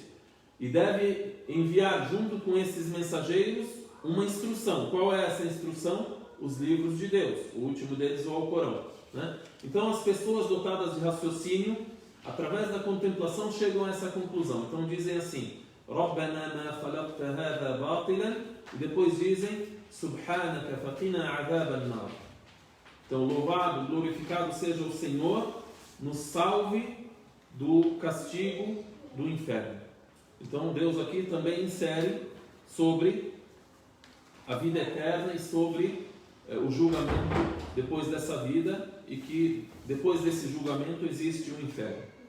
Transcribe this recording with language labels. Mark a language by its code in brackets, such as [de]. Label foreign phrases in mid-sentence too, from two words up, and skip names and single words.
[pt] E deve enviar junto com esses mensageiros uma instrução. Qual é essa instrução? Os livros de Deus. O último deles é o Alcorão, né? Então as pessoas dotadas de raciocínio, através da contemplação, chegam a essa conclusão. Então dizem assim, [ar] رَبَّنَا مَا خَلَقْتَ هَذَا بَاطِلًا, [pt] e depois dizem, [ar] سُبْحَانَكَ فَقِنَا عَذَابَ النَّارِ. [pt] Então louvado, glorificado seja o Senhor, nos salve do castigo do inferno. Então Deus aqui também insere sobre a vida eterna e sobre o julgamento depois dessa vida, e que depois desse julgamento existe o inferno.